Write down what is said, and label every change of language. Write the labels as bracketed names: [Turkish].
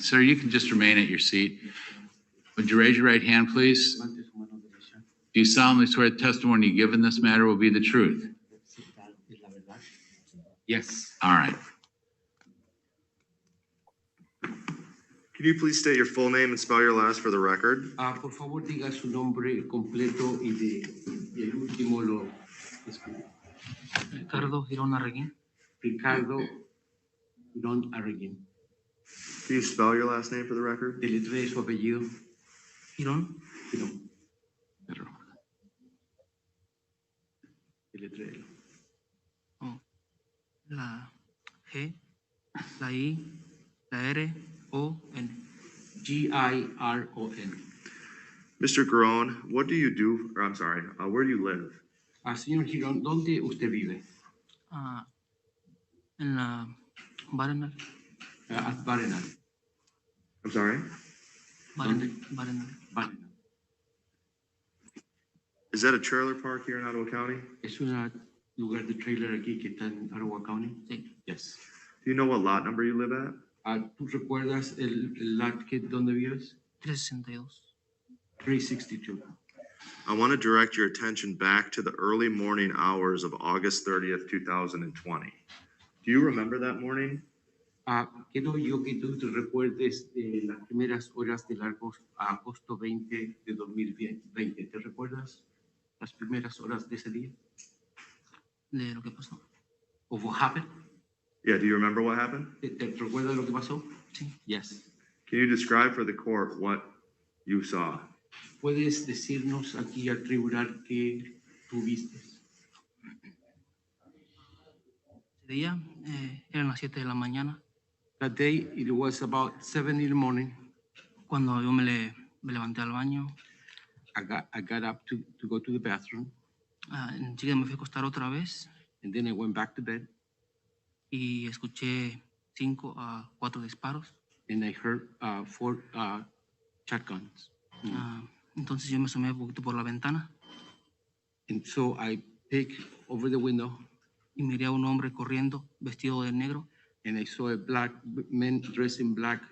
[English] Sir, you can just remain at your seat. Would you raise your right hand, please? Do you solemnly swear the testimony you give in this matter will be the truth? Yes. All right. Can you please state your full name and spell your last for the record? [Spanish] Por favor, diga su nombre completo y el último lo escribe. Ricardo Girón Arreguín. Ricardo Girón Arreguín. [English] Can you spell your last name for the record? [Spanish] Deletree su apellido. Girón. Girón. Deletree. Oh. La G, la I, la R, O-N. Giron. [English] Mr. Garan, what do you do? Or I'm sorry, where do you live? [Spanish] Señor Girón, ¿dónde usted vive? En la Barenal. [English] At Barenal. I'm sorry? Barenal. Barenal. Is that a trailer park here in Ottawa County? [Spanish] ¿Es un lugar de trailer aquí que está en Ottawa County? Sí. [English] Yes. Do you know what lot number you live at? [Spanish] ¿Tú recuerdas el lot que donde vives? 362. [English] 362. I want to direct your attention back to the early morning hours of August 30th, 2020. Do you remember that morning? [Spanish] Quiero yo que tú te recuerdes de las primeras horas del agosto 20 de 2020. ¿Te recuerdas las primeras horas de ese día? De lo que pasó. [English] Of what happened? Yeah, do you remember what happened? [Spanish] ¿Te recuerdas lo que pasó? Sí. [English] Yes. Can you describe for the court what you saw? [Spanish] ¿Puedes decirnos aquí al tribunal qué tú viste? Ese día eran las 7 de la mañana [English] That day, it was about 7 in the morning. [Spanish] cuando yo me levanté al baño. [English] I got up to go to the bathroom, [Spanish] Enseguida me fui a acostar otra vez [English] and then I went back to bed, [Spanish] y escuché 5 a 4 disparos. [English] and I heard 4 shotguns. [Spanish] Entonces yo me asomé un poquito por la ventana [English] And so I peeked over the window, [Spanish] y miré a un hombre corriendo vestido de negro. [English] and I saw a black man dressed in black.